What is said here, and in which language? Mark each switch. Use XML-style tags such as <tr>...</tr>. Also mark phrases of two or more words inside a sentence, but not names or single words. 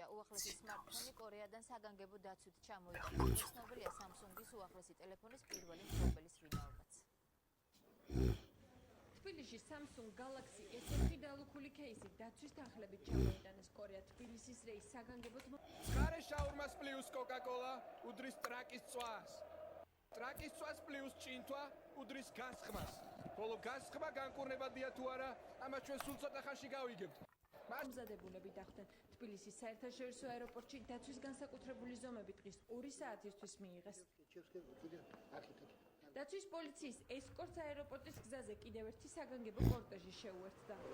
<ka>უახლესი smartphone კორეადან საგანგებო დაცვით ჩამოიყვანა. ცნობილია Samsung-ის უახლესი ტელეფონის პირველი მფლობელის ვინაობაც. თბილისში Samsung Galaxy S4 დალუქული кейსი დაცვის თანხლებით ჩამოიტანეს კორეა თბილისის რეის საგანგებოდ. სკარე შაურმას პლუს Coca-Cola უდრის ტრაკის წვას. ტრაკის წვას პლუს ჭინთვა უდრის გასხმას. ბოლო გასხმა განკურნებადია თუ არა, ამას ჩვენ სულ ცოტა ხანში გავიგებთ. მომზადებულები დახვდნენ თბილისის საერთაშორისო აეროპორტში დაცვის განსაკუთრებული ზომები დღის 2 საათისთვის მიიღეს. დაცვის პოლიციის ესკორტს აეროპორტის გზაზე კიდევ ერთი საგანგებო კორტეჟი შეუერთდა.</ka>